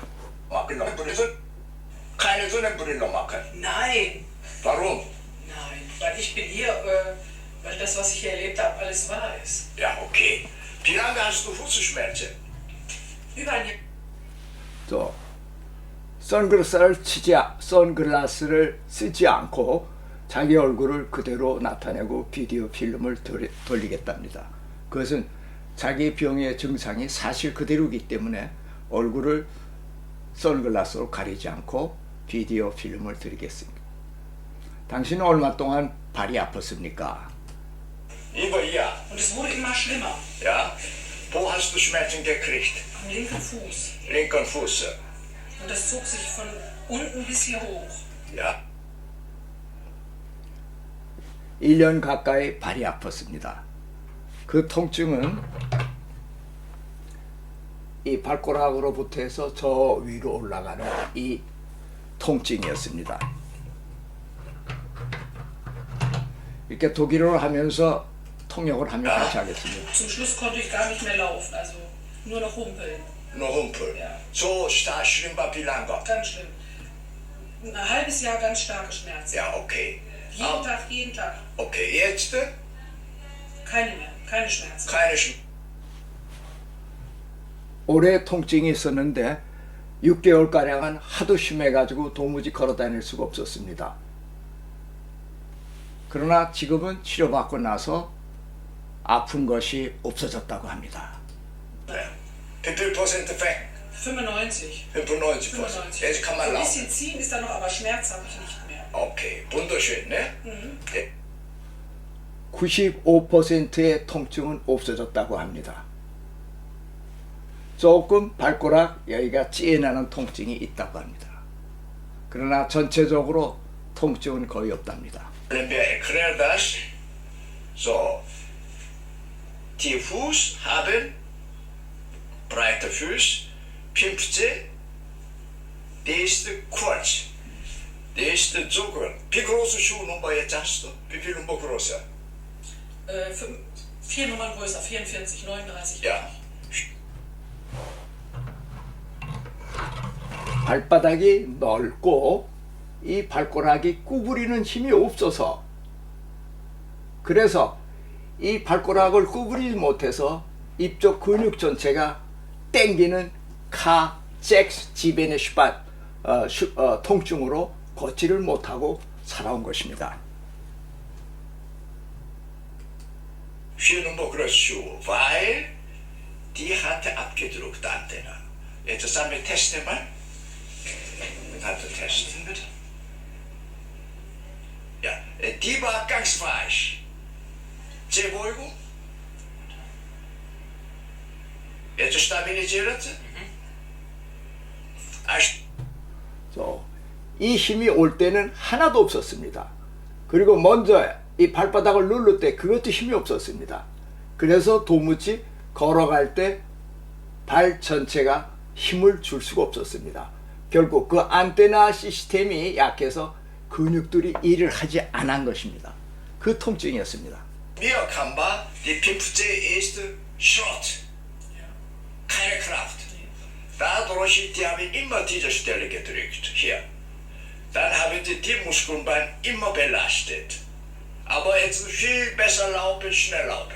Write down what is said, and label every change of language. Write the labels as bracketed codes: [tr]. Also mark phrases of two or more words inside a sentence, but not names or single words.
[de] Machen noch Brillo. Keine Sonne Brillo machen. Nein, Warum? nein, weil ich bin hier, weil das, was ich hier erlebt habe, alles wahr ist. Ja, okay. Wie lange hast du Fußschmerzen? Über ein Jahr. [ko] 또 선글라스를 쓰지 않고 자기 얼굴을 그대로 나타내고 비디오 필름을 돌리겠답니다. 그것은 자기 병의 증상이 사실 그대로이기 때문에 얼굴을 선글라스로 가리지 않고 비디오 필름을 드리겠습니다. 당신은 얼마 동안 발이 아팠습니까? [de] Über Jahr. Und es wurde immer schlimmer. Ja? Wo hast du Schmerzen gekriegt? Am linken Fuß. Linken Fuß. Und das zog sich von unten bis hier hoch. Ja? [ko] 1년 가까이 발이 아팠습니다. 그 통증은 이 발가락으로부터 해서 저 위로 올라가는 이 통증이었습니다. 이렇게 독일어를 하면서 통역을 하며 같이 하겠습니다. [de] Zum Schluss konnte ich gar nicht mehr laufen, also nur noch humpeln. Nur Humpel. Ja. So stark schlimm war wie lange? Ganz schlimm. Ein halbes Jahr ganz starke Schmerzen. Ja, okay. Jeden Tag, jeden Tag. Okay, jetzt Keine mehr, keine Schmerzen. keine Schmerzen. [ko] 오래 통증이 있었는데 6개월가량은 하도 심해가지고 도무지 걸어다닐 수가 없었습니다. 그러나 지금은 치료받고 나서 아픈 것이 없어졌다고 합니다. [de] Wie viel Prozent Effekt? 95. 95%. 95. Jetzt kann man Ein laufen. bisschen ziehen ist da noch, aber Schmerz habe ich nicht mehr. Okay, wunderschön, ne? [ko] 95%의 통증은 없어졌다고 합니다. 조금 발가락 여기가 찌어나는 통증이 있다고 합니다. 그러나 전체적으로 통증은 거의 없답니다. [de] Wenn wir erklären das, so, die Fuß haben breite Füße, 15, der ist kurz, der ist so groß. Wie große Schuhe Nummer jetzt hast du? Wie viel Nummer größer? 4 Nummern größer, 44, 39. Ja. [ko] 발바닥이 넓고 이 발가락이 구부리는 힘이 없어서 그래서 이 발가락을 구부리지 못해서 이쪽 근육 전체가 땡기는 잭스 지벤의 통증으로 걷지를 못하고 살아온 것입니다. [de] 4 Nummer größere Schuhe, weil die hatte abgedruckt Antenne. Jetzt sagen wir, testen mal. Kannst du testen bitte? Ja, die war ganz weich. Sehr beruhigend. Jetzt stabilisiert sie. [ko] 이 힘이 올 때는 하나도 없었습니다. 그리고 먼저 이 발바닥을 누를 때 그것도 힘이 없었습니다. 그래서 도무지 걸어갈 때 발 전체가 힘을 줄 수가 없었습니다. 결국 그 안테나 시스템이 약해서 근육들이 일을 하지 않은 것입니다. 그 통증이었습니다. [de] Mir kam war, die 15 ist Schrott. Keine Kraft. Dadurch, die haben immer diese Stelle gedrückt. Hier. Dann haben die Muskelbeine immer belastet. Aber jetzt viel besser laufen, schnell laufen.